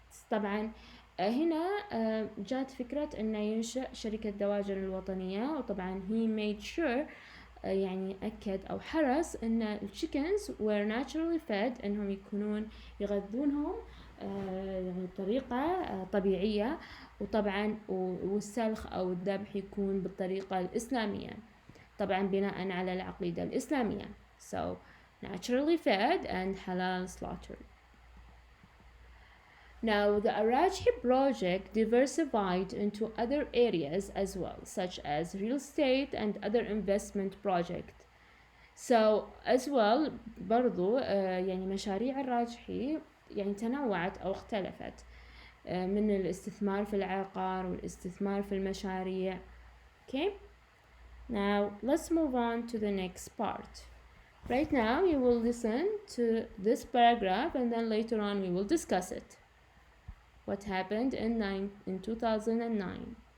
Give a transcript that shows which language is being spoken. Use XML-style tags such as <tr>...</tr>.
<ar>طبعا هنا جات فكرة انه ينشأ شركة دواجن الوطنية، وطبعا</ar> <en>he made sure</en> <ar>يعني أكد أو حرص ان ال</ar> <en>chickens were naturally fed،</en> <ar>انهم يكونون يغذونهم يعني بطريقة طبيعية، وطبعا والسلخ أو الذبح يكون بالطريقة الإسلامية، طبعا بناء على العقيدة الإسلامية.</ar> <en>So naturally fed and halal slaughtered. Now the Al-Rajhi project diversified into other areas as well, such as real estate and other investment projects. So as well</en> <ar>برضو يعني مشاريع الراجحي يعني تنوعت أو اختلفت. من الاستثمار في العقار والاستثمار في المشاريع.</ar> <en>Okay, now let's move on to the next part. Right now you will listen to this paragraph and then later on we will discuss it. What happened in 2009.</en>